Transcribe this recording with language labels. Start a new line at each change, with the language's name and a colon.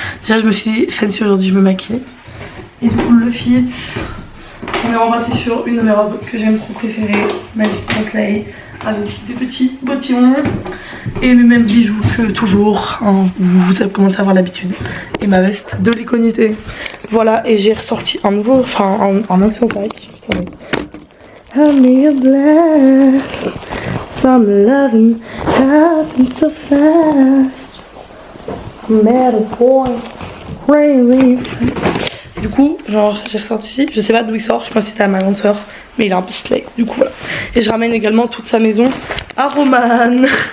French: Déjà je me suis dit fancy aujourd'hui, je me maquille. Et du coup le fit, on est reparti sur une de mes robes que j'aime trop préférée, Magic Translate, avec des petits bottillons et les mêmes bijoux que toujours, hein, vous avez commencé à avoir l'habitude, et ma veste de l'iconité. Voilà, et j'ai ressorti un nouveau, enfin un ancien sac.
English: Have me a blast, some loving happens so fast, met a boy really.
French: Du coup, genre j'ai ressorti, je sais pas d'où il sort, je pense que c'était à ma grande soeur, mais il est un peu slay, du coup voilà. Et je ramène également toute sa maison à Romane.